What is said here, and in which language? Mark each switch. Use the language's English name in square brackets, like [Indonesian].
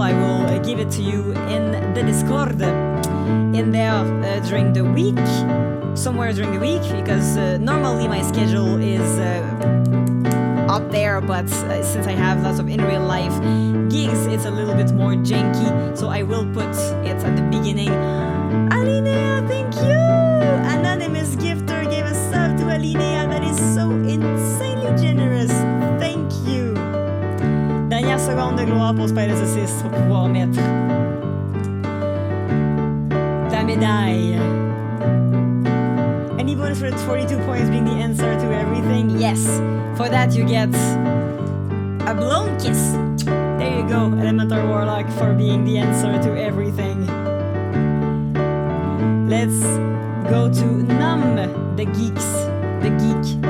[English] I will give it to you in the Discord. In there during the week, somewhere during the week, because normally my schedule is up there, but since I have lots of in real life gigs, it's a little bit more janky, so I will put it at the beginning. Alinea, thank you! Anonymous gifter gave a sub to Alinea. That is so insanely generous. Thank you. [French] Dernière seconde de gloire pour Spider Saucisse pour pouvoir mettre ta médaille. [English] Any bonus for the 42 points being the answer to everything? Yes. For that you get a blown kiss. There you go, Elemental Warlock, for being the answer to everything. Let's go to Num, the geeks, the geek.